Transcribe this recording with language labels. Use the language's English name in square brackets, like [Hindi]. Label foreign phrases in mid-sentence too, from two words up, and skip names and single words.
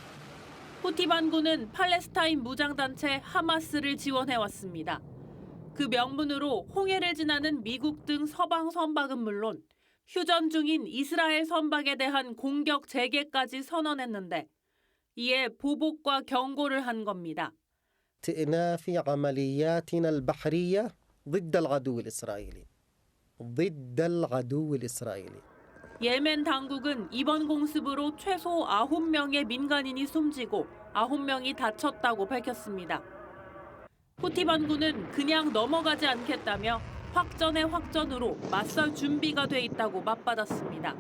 [Korean] 후티 반군은 팔레스타인 무장단체 하마스를 지원해왔습니다. 그 명분으로 홍해를 지나는 미국 등 서방 선박은 물론 휴전 중인 이스라엘 선박에 대한 공격 재개까지 선언했는데 이에 보복과 경고를 한 겁니다. [Arabic] استئناف عملياتنا البحرية ضد العدو الإسرائيلي. ضد العدو الإسرائيلي. [Korean] 예멘 당국은 이번 공습으로 최소 9명의 민간인이 숨지고 9명이 다쳤다고 밝혔습니다. 후티 반군은 그냥 넘어가지 않겠다며 확전의 확전으로 맞설 준비가 돼 있다고 맞받았습니다.